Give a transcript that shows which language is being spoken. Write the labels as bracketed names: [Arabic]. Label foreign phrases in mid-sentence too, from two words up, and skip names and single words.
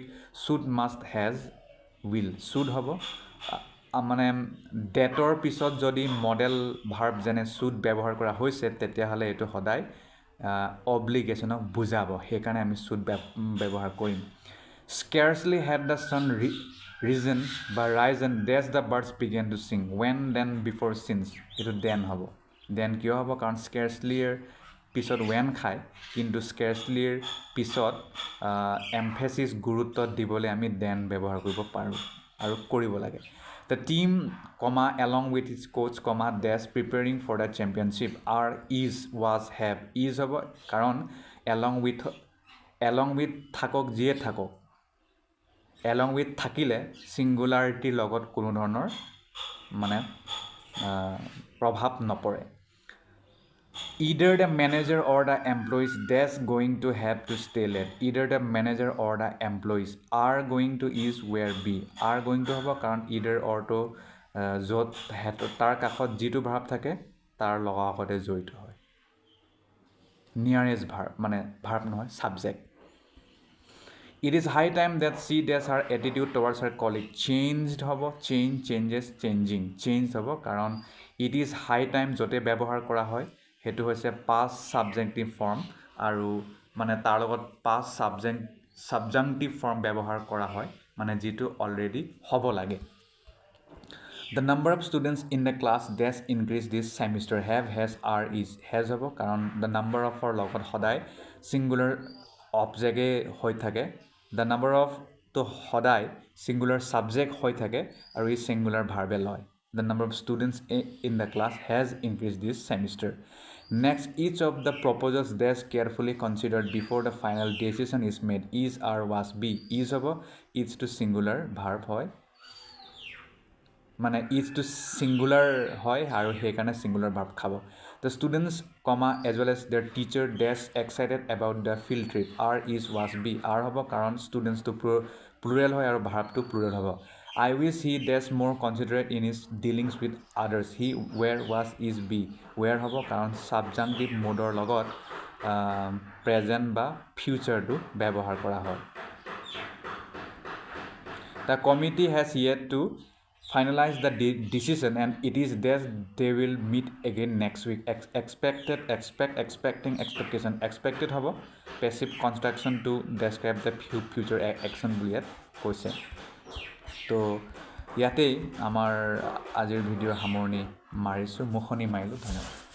[English] Should, must, has, will. [Assamese] Should হ'ব মানে ডেটৰ পিছত যদি [English] modal verb [Assamese] যেনে should ব্যৱহাৰ কৰা হৈছে তেতিয়াহ'লে এইটো সদায় অব্লিগেশ্যনক বুজাব সেইকাৰণে আমি should ব্যৱহাৰ কৰিম [English] Scarcely had the sun risen [Assamese] বা [English] risen dash the birds began to sing when then before since [Assamese] এইটো then হ'ব then কিয় হ'ব কাৰণ স্কেৰ্চলিৰ পিছত when খায় কিন্তু স্কেৰ্চলিৰ পিছত এমফেচিছ গুৰুত্ব দিবলৈ আমি then ব্যৱহাৰ কৰিব পাৰোঁ আৰু কৰিব লাগে [English] The team, along with its coach, dash preparing for the championship are, is, was, have, is [Assamese] হ'ব কাৰণ [English] along with [Assamese] থাকক যিয়ে থাকক [English] along with [Assamese] থাকিলে ছিংগুলাৰিটিৰ লগত কোনো ধৰণৰ মানে প্ৰভাৱ নপৰে [English] Either the manager or the employees that's going to have to stay late. Either the manager or the employees are going to is where be. Are going to [Assamese] হ'ব কাৰণ [English] either or [Assamese] to য'ত তাৰ কাষত যিটো ভাৰ্ব থাকে তাৰ লগতে জড়িত হয় [English] nearest verb [Assamese] মানে ভাৰ্ব নহয় ছাবজেক্ট [English] It is high time that she does her attitude towards her colleague changed হ'ব changes changing changed [Assamese] হ'ব কাৰণ [English] it is high time [Assamese] য'তে ব্যৱহাৰ কৰা হয় সেইটো হৈছে [English] past subjunctive form [Assamese] আৰু মানে তাৰ লগত [English] past subjunctive form [Assamese] ব্যৱহাৰ কৰা হয় মানে যেটো অলৰেডি হ'ব লাগে [English] The number of students in the class dash increased this semester have has are is has [Assamese] হ'ব কাৰণ [English] the number of [Assamese] ৰ লগত সদায় [English] singular object [Assamese] হৈ থাকে [English] the number of [Assamese] তো সদায় [English] singular subject [Assamese] হৈ থাকে আৰু এই [English] singular verb লয় The number of students in the class has increased this semester. Next, each of the proposals that's carefully considered before the final decision is made. Is, are, was, be. Is হ'ব is to singular verb [Assamese] হয় মানে [English] is to singular [Assamese] হয় আৰু সেইকাৰণে [English] singular verb খাব The students, as well as their teacher dash excited about the field trip. Are, is, was, be. Are [Assamese] হ'ব কাৰণ [English] students to plural [Assamese] হয় আৰু [English] verb to plural হ'ব I wish he dash more considerate in his dealings with others. He, where, was, is, be. Where [Assamese] হ'ব কাৰণ [English] subjunctive modeৰ লগত present বা future [Assamese] টো ব্যৱহাৰ কৰা হয় [English] The committee has yet to finalize the decision, and it is that they will meet again next week. Expecting expectation expected [Assamese] hobo [English] passive construction to describe the future action [Assamese] বুলি ইয়াত কৈছে তো ইয়াতেই আমাৰ আজিৰ ভিডিঅ'ৰ সামৰণি মাৰিছোঁ মুখনি মাৰিলোঁ ধন্যবাদ